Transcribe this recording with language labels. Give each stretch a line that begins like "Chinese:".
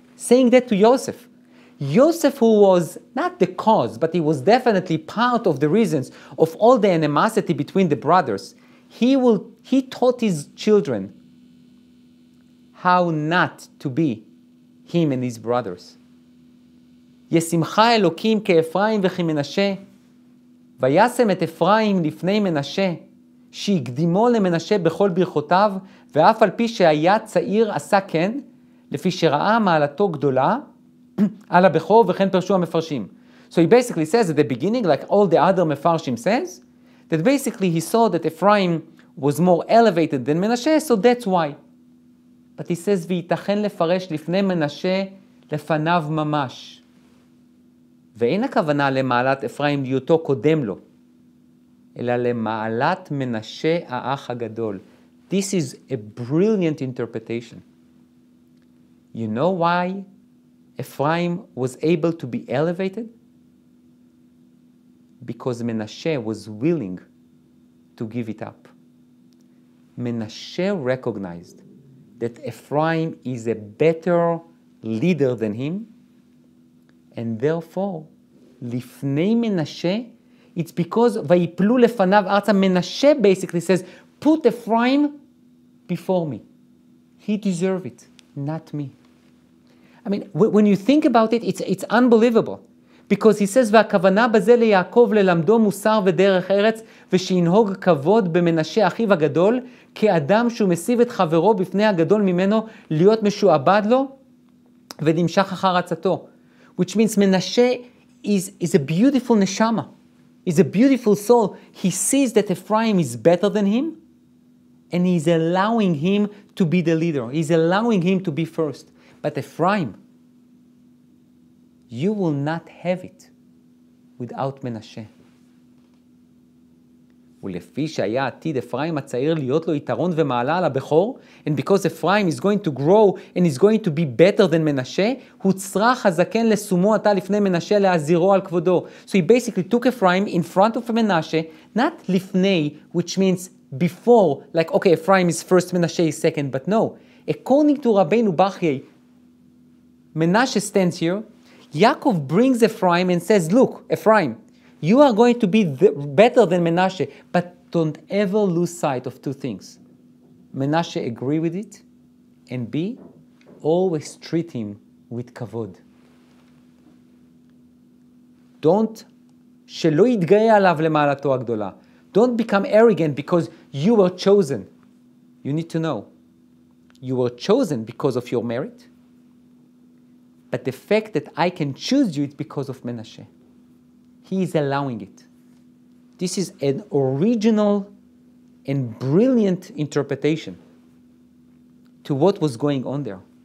English: Saying that to Yosef. Yosef, who was not the cause, but he was definitely part of the reasons of all the animosity between the brothers, he taught his children how not to be him and his brothers.
Hebrew: ישמחה אלוקים כאפרים וכמנשה, וישם את אפרים לפני מנשה, שהקדימו למנשה בכל ברכותיו, ואף על פי שהיה צעיר עשה כן, לפי שראה מעלתו גדולה, על הבכור וכן פרשו המפרשים.
English: So he basically says at the beginning, like all the other מפרשים says, that basically he saw that Ephraim was more elevated than Menashe, so that's why. But he says,
Hebrew: ויתכן לפרש לפני מנשה לפניו ממש. ואין הכוונה למעלת אפרים להיותו קודם לו, אלא למעלת מנשה האח הגדול.
English: This is a brilliant interpretation. You know why Ephraim was able to be elevated? Because Menashe was willing to give it up. Menashe recognized that Ephraim is a better leader than him, and therefore,
Hebrew: לפני מנשה,
English: it's because
Hebrew: ויפלו לפניו ארצה.
English: Menashe basically says, put Ephraim before me. He deserves it, not me. I mean, when you think about it, it's unbelievable. Because he says,
Hebrew: והכוונה בזה ליעקב ללמדו מוסר ודרך ארץ, ושינהוג כבוד במנשה אחיו הגדול, כאדם שהוא מסיב את חברו בפני הגדול ממנו, להיות משועבד לו, ונמשך אחר עצתו.
English: Which means Menashe is a beautiful neshama, is a beautiful soul. He sees that Ephraim is better than him, and he's allowing him to be the leader. He's allowing him to be first. But Ephraim, you will not have it without Menashe.
Hebrew: ולפי שהיה עתיד אפרים הצעיר להיות לו יתרון ומעלה על הבכור,
English: and because Ephraim is going to grow and is going to be better than Menashe,
Hebrew: הוצרח הזקן לשומו עתה לפני מנשה להזהירו על כבודו.
English: So he basically took Ephraim in front of Menashe, not לפני, which means before, like okay, Ephraim is first, Menashe is second, but no. According to Rabbeinu Bachye, Menashe stands here, Yaakov brings Ephraim and says, look, Ephraim, you are going to be better than Menashe, but don't ever lose sight of two things. Menashe agree with it, and B, always treat him with kavod. Don't,
Hebrew: שלא יתגאה עליו למעלתו הגדולה.
English: Don't become arrogant because you were chosen. You need to know, you were chosen because of your merit, but the fact that I can choose you is because of Menashe. He is allowing it. This is an original and brilliant interpretation to what was going on there.